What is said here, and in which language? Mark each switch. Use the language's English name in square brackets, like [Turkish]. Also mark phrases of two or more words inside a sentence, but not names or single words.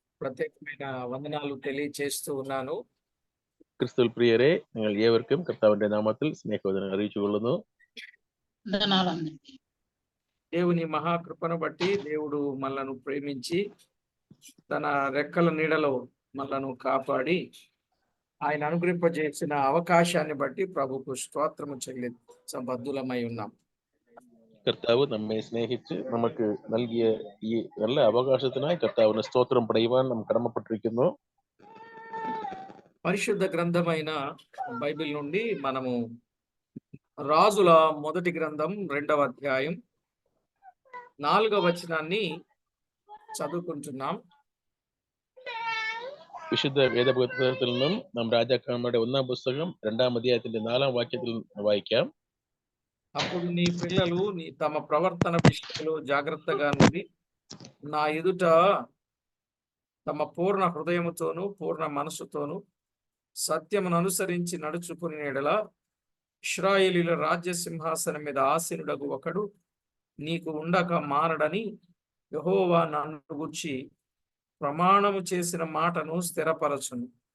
[Telugu] പ്രത്യേകమైన వందనాలు తెలియజేస్తూ ఉన్నాను. [Malayalam] ക്രിസ്തുവിൽ പ്രിയരെ, നിങ്ങൾ ഏവർക്കും കർത്താവിന്റെ നാമത്തിൽ സ്നേഹവന്ദനം അറിയിച്ചുകൊള്ളുന്നു. [Telugu] దేవుని మహాకృపను బట్టి దేవుడు మనలను ప్రేమించి తన రెక్కల నీడలో మనలను కాపాడి ఆయన అనుగ్రహింపజేసిన అవకాశాన్ని బట్టి ప్రభుకు స్తోత్రము చెల్లించబద్దులమై ఉన్నాం. [Malayalam] കർത്താവ് നമ്മെ സ്നേഹിച്ച് നമുക്ക് നൽകിയ ഈ നല്ല അവകാശത്തിനായി കർത്താവിന് സ്തോത്രം പറയുവാൻ നാം കടമപ്പെട്ടിരിക്കുന്നു. [Telugu] పరిశుద్ధ గ్రంథమైన బైబిల్ నుండి మనము రాజుల మొదటి గ్రంథం 2వ అధ్యాయం 4వ వచనాన్ని చదువుకుంటున్నాం. [Malayalam] വിശുദ്ധ വേദപുസ്തകത്തിൽ നിന്നും നാം രാജാക്കന്മാരുടെ 1ാം പുസ്തകം 2ാം അധ്യായത്തിന്റെ 4ാം വാക്യത്തിൽ വായിക്കാം. [Telugu] అప్పుడు నీ పిల్లలు తమ ప్రవర్తన విషయంలో జాగ్రత్తగా నుండి నా ఎదుట తమ పూర్ణ హృదయముతోను పూర్ణ మనసుతోను సత్యమును అనుసరించి నడుచుకుని ఎడల ఇశ్రాయేలీయుల రాజ్య సింహాసనం మీద ఆసీనుడగు ఒకడు నీకు ఉండక మారడని యెహోవా నన్ను గూర్చి ప్రమాణము చేసిన మాటను స్థిరపరచును.